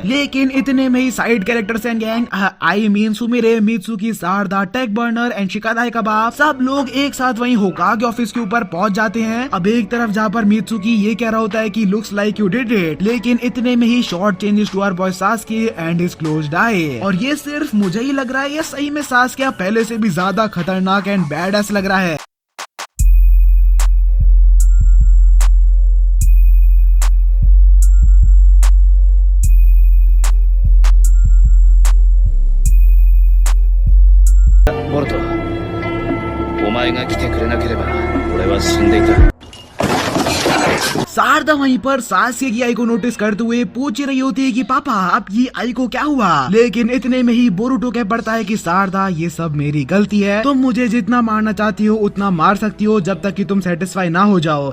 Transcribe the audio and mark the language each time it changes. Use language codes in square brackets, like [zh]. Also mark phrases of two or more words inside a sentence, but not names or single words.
[hi] लेकिन इतने में ही [en] side characters and gang, I mean [hi] सुमिरे, मित्सुकी, सारदा, टेक बर्नर एंड शिकादाई कबाब, सब लोग एक साथ वहीं होकागे ऑफिस के ऊपर पहुंच जाते हैं। अब एक तरफ जहाँ पर मित्सुकी ये कह रहा होता है कि [en] looks like you did it, [hi] लेकिन इतने में ही [en] shot changes to our boy Sasuke and his closed eye. [hi] और ये सिर्फ मुझे ही लग रहा है, ये सही में सास्के पहले से भी ज्यादा खतरनाक [en] and badass [hi] लग रहा है। [ja] ボルト、お前が来てくれなければ俺は死んでいた。 [hi] सारदा वहीं पर सास्के की आई को नोटिस करते हुए पूछ रही होती है कि पापा अब ये आई को क्या हुआ, लेकिन इतने में ही बोरुटो कह पड़ता है कि सारदा ये सब मेरी गलती है, तुम मुझे जितना मारना चाहती हो उतना मार सकती हो जब तक कि तुम सेटिस्फाई ना हो जाओ।